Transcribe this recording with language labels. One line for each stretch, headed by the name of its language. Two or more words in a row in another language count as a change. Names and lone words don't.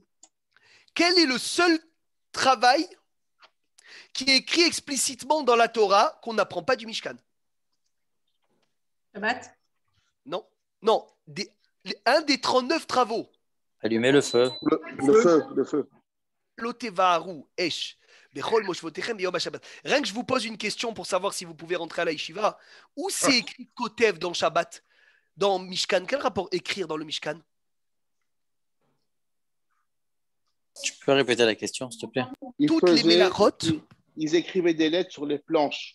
French: Quel est le seul travail qui est écrit explicitement dans la Torah qu'on n'apprend pas du Mishkan? Shabbat. Non, un des 39 travaux. Allumer le feu. Le feu.
Hebrew: לא תבערו אש. בכל מושבותיכם ביום השבת.
French: Rien que je vous pose une question pour savoir si vous pouvez rentrer à la yeshiva. Où c'est écrit Kotev dans Shabbat? Dans Mishkan? Quel rapport écrire dans le Mishkan? Tu peux répéter la question, s'il te plaît? Toutes les melachot. Ils écrivaient des lettres sur les planches.